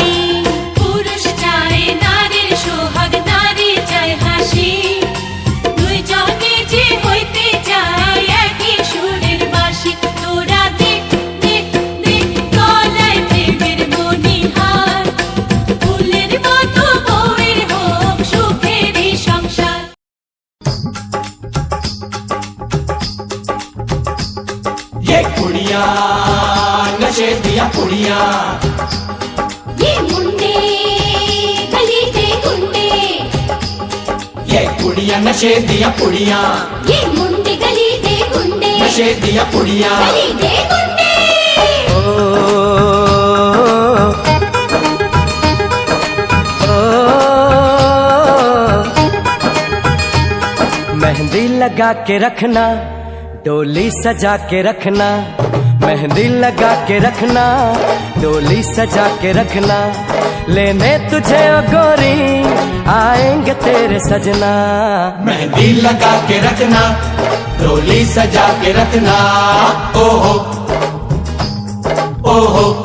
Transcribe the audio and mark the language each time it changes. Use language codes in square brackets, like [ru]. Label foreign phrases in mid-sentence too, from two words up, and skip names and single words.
[bn] পুরুষ চায় নারীর সোহাগ, নারী চায় হাসি, দুইজনে যে হইতে চায় একই সুরের বাঁশি। তোরা দেখ দেখ দেখ গলায় প্রেমের মণিহার, ফুলের মতো বউয়ের হোক সুখেরই সংসার। [pa] ਏ ਕੁੜੀਆਂ ਨਸ਼ੇ ਦੀਆਂ ਕੁੜੀਆਂ ਏ ਮੁੰਡੇ ਗਲੀ ਦੇ ਗੁੰਡੇ, ਏ ਕੁੜੀਆਂ ਨਸ਼ੇ ਦੀਆਂ ਕੁੜੀਆਂ ਏ ਮੁੰਡੇ ਗਲੀ ਦੇ ਗੁੰਡੇ, ਨਸ਼ੇ ਦੀਆਂ ਕੁੜੀਆਂ ਗਲੀ ਦੇ ਗੁੰਡੇ। [hi] मेहंदी लगा के रखना डोली सजा के रखना मेहंदी लगा के रखना डोली सजा के रखना लेने तुझे ओ गोरी आएंगे तेरे सजना मेहंदी लगा के रखना डोली सजा के रखना ओहो ओहो